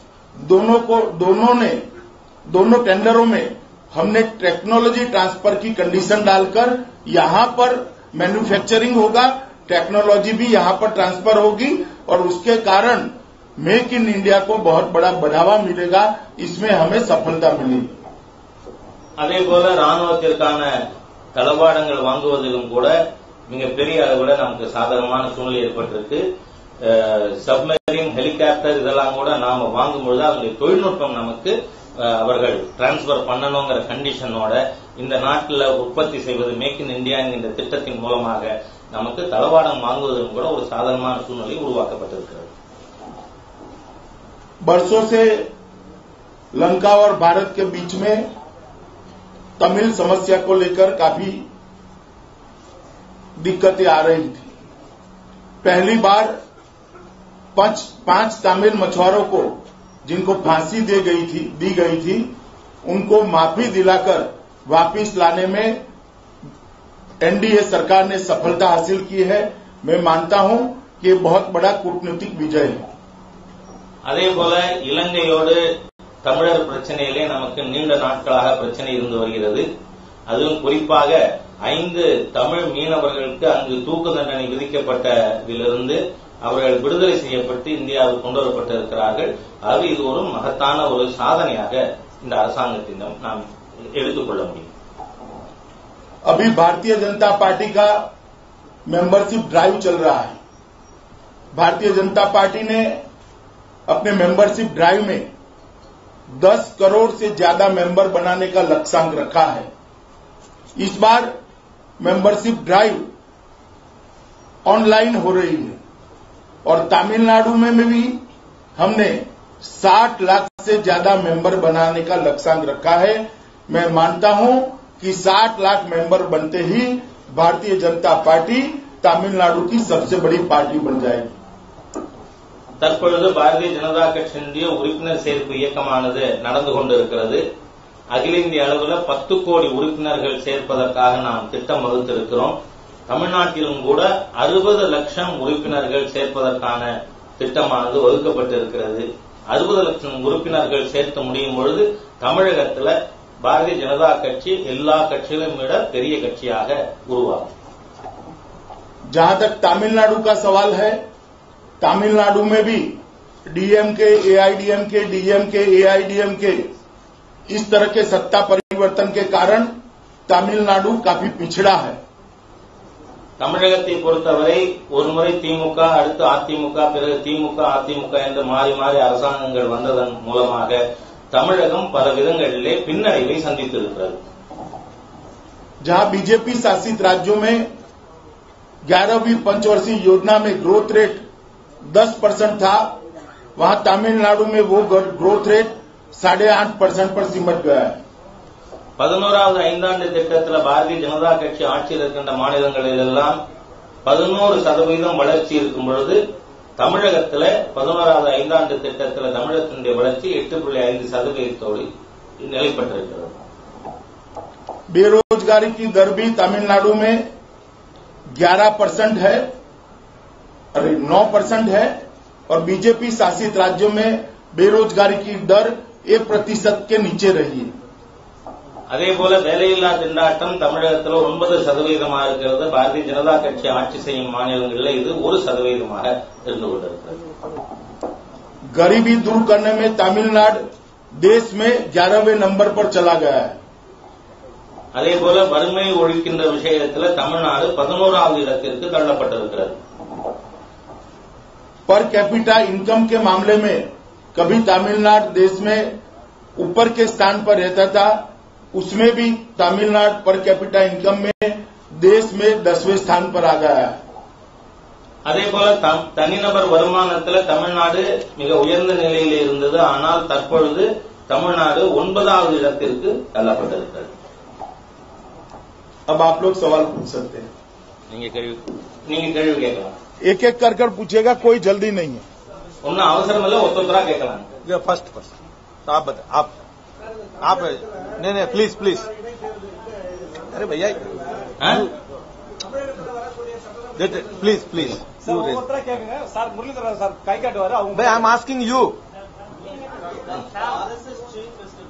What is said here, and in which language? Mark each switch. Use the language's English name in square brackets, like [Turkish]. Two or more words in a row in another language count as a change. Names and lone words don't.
[Hindi] दोनों टेंडरों में हमने [English] technology transfer [Hindi] की कंडीशन डालकर यहां पर मैन्युफैक्चरिंग होगा, टेक्नोलॉजी भी यहां पर ट्रांसफर होगी और उसके कारण मेक इन इंडिया को बहुत बड़ा बढ़ावा मिलेगा. इसमें हमें सफलता मिली. [Tamil] அதேபோல ராணுவத்திற்கான தளவாடங்கள் வாங்குவதிலும் கூட மிகப்பெரிய அளவில் நமக்கு சாதகமான சூழ்நிலை ஏற்பட்டிருக்கு. [English] submarine, helicopter [Tamil] இதெல்லாம் கூட நாம வாங்கும்பொழுது அதனுடைய தொழில்நுட்பம் நமக்கு அவர்கள் டிரான்ஸ்பர் பண்ணணுங்கிற கண்டிஷனோட இந்த நாட்டில் உற்பத்தி செய்வது மேக் இன் இந்தியா என்கின்ற திட்டத்தின் மூலமாக நமக்கு தளவாடம் வாங்குவதும் கூட ஒரு சாதகமான சூழ்நிலை உருவாக்கப்பட்டிருக்கிறது. [Hindi] बरसों से लंका और भारत के बीच में तमिल समस्या को लेकर काफी दिक्कतें आ रही थी. पहली बार 5 तमिल मछुआरों को जिनको फांसी दी गई थी उनको माफी दिलाकर वापिस लाने में एनडीए सरकार ने सफलता हासिल की है. मैं मानता हूं कि ये बहुत बड़ा कूटनीतिक विजय है. [Tamil] அதே போல இலங்கையோடு தமிழர் பிரச்சனையிலே நமக்கு நீண்ட நாட்களாக பிரச்சனை இருந்து வருகிறது. அதுவும் குறிப்பாக 5 தமிழ் மீனவர்களுக்கு அங்கு தூக்கு தண்டனை விதிக்கப்பட்டதிலிருந்து அவர்கள் விடுதலை செய்யப்பட்டு இந்தியாவுக்கு கொண்டு வரப்பட்டிருக்கிறார்கள். அது இது ஒரு மகத்தான ஒரு சாதனையாக இந்த அரசாங்கத்திடம் நாம் எடுத்துக்கொள்ள முடியும். [Hindi] अभी भारतीय जनता पार्टी का [English] membership drive [Hindi] चल रहा है. भारतीय जनता पार्टी ने अपने [English] membership drive [Hindi] में 10 करोड़ से ज्यादा मेंबर बनाने का लक्ष्यांक रखा है. इस बार [English] membership drive [Hindi] ऑनलाइन हो रही है और तमिलनाडु में भी हमने 60 लाख से ज्यादा मेंबर बनाने का लक्ष्यांक रखा है. मैं मानता हूं कि 60 लाख मेंबर बनते ही भारतीय जनता पार्टी तमिलनाडु की सबसे बड़ी पार्टी बन जाएगी. [Tamil] தற்பொழுது பாரதிய ஜனதா கட்சியினுடைய உறுப்பினர் சேர்ப்பு இயக்கமானது நடந்து கொண்டிருக்கிறது. அகில இந்திய அளவில் 10 கோடி உறுப்பினர்கள் சேர்ப்பதற்காக நாம் திட்டம் வகுத்திருக்கிறோம். தமிழ்நாட்டிலும் கூட 60 லட்சம் உறுப்பினர்கள் சேர்ப்பதற்கான திட்டமானது வகுக்கப்பட்டிருக்கிறது. 60 லட்சம் உறுப்பினர்கள் சேர்த்து முடியும் பொழுது தமிழகத்தில் பாரதிய ஜனதா கட்சி எல்லா கட்சிகளும் விட பெரிய கட்சியாக உருவாகும். [Hindi] जहां तक तमिलनाडु का सवाल है, तमिलनाडु में भी डीएमके, एआईडीएमके, डीएमके, एआईडीएमके इस तरह के सत्ता परिवर्तन के कारण तमिलनाडु काफी पिछड़ा है. [Tamil] தமிழகத்தை பொறுத்தவரை ஒருமுறை திமுக, அடுத்து அதிமுக, பிறகு திமுக, அதிமுக என்று மாறி மாறி அரசாங்கங்கள் வந்ததன் மூலமாக தமிழகம் பல விதங்களிலே பின்னடைவை சந்தித்திருக்கிறது. [Hindi] जहां बीजेपी शासित राज्यों में 11वीं पंचवर्षीय योजना में [English] growth rate [Hindi] 10% था, वहां तमिलनाडु में वो [English] growth rate [Hindi] 8.5% पर सिमट गया है. [Tamil] 11வது ஐந்தாண்டு திட்டத்தில் பாரதிய ஜனதா கட்சி ஆட்சியில் இருக்கின்ற மாநிலங்களிலெல்லாம் 11% வளர்ச்சி இருக்கும் பொழுது தமிழகத்தில் 11வது ஐந்தாண்டு திட்டத்தில் தமிழகத்தினுடைய வளர்ச்சி 8.5% நிலைப்பட்டிருக்கிறது. [Hindi] बेरोजगारी की दर भी तमिलनाडु में 11% है, 9% है और बीजेपी शासित राज्यों में बेरोजगारी की दर 1% के नीचे रही है. [Tamil] அதேபோல வேலையில்லா திண்டாட்டம் தமிழகத்தில் 9% இருக்கிறது. பாரதிய ஜனதா கட்சி ஆட்சி செய்யும் மாநிலங்களில் இது 1% இருந்து கொண்டிருக்கிறது. [Hindi] गरीबी दूर करने में तमिलनाडु देश में 11वें नंबर पर चला गया है. [Tamil] அதேபோல வறுமை ஒழிக்கின்ற விஷயத்தில் தமிழ்நாடு 11வது இடத்திற்கு தள்ளப்பட்டிருக்கிறது. [English] per capita income [Hindi] के मामले में कभी तमिलनाडु देश में ऊपर के स्थान पर रहता था, उसमें भी तमिलनाडु [English] per capita income [Hindi] में देश में 10वें स्थान पर आ गया है. [Tamil] அதேபோல தனிநபர் வருமானத்தில் தமிழ்நாடு மிக உயர்ந்த நிலையில் இருந்தது. ஆனால் தற்பொழுது தமிழ்நாடு 9வது இடத்திற்கு தள்ளப்பட்டிருக்கிறது. [Hindi] अब आप लोग सवाल पूछ सकते हैं. [Tamil] நீங்க கேள்வி கேட்கலாம். [Hindi] एक एक कर पूछेगा, कोई जल्दी नहीं है. [Tamil] ஒன்னும் அவசரம் இல்ல, ஒத்தொத்தரா கேட்கலாம். [Hindi] फर्स्ट आप बता, आप नहीं प्लीज अरे भैया प्लीज सर मुरलीधर सर कई काटवार [English] भाई I am asking you. RSS chief Mr.